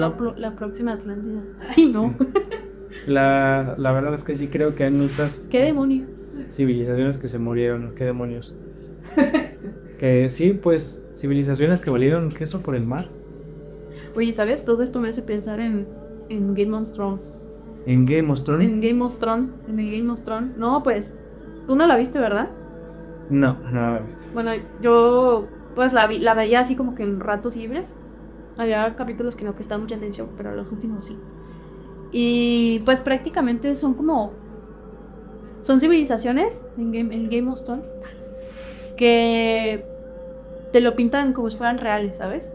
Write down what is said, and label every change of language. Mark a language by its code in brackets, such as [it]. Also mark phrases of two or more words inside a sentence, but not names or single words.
[es] La próxima Atlántida. Ay, no. Sí. La verdad es que sí creo que hay muchas ¿Qué demonios? civilizaciones que se murieron. ¿Qué demonios? Que sí, pues civilizaciones que valieron queso por el mar. Oye, ¿sabes? Todo esto me hace pensar en Game of Thrones. En Game of Thrones. En Game of Thrones. En el Game of Thrones. No, pues, tú no la viste, ¿verdad? No, no la he visto. Bueno, yo pues la veía así como que en ratos libres. Había capítulos que no prestaban mucha atención, pero los últimos sí. Y pues prácticamente son civilizaciones en Game of Thrones que te lo pintan como si fueran reales, ¿sabes?